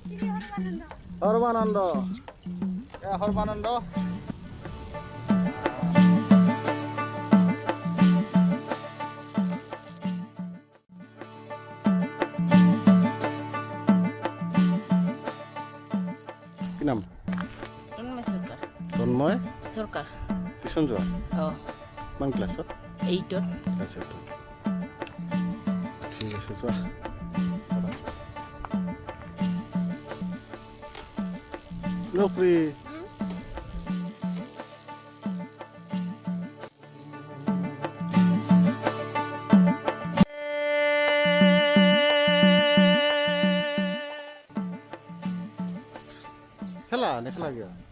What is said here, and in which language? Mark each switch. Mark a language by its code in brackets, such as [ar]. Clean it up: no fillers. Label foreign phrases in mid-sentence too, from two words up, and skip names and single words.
[as] সর্বানন্দ সর্বানন্দ কি নাম? তন্ময় সরকার। তন্ময় সরকার। টিউশন যোৱা? কিমান ক্লাছত? 8ত। ক্লাছ 8ত। ঠিক আছে যোৱা। নকৰি খেলা নেখেলা কিয়?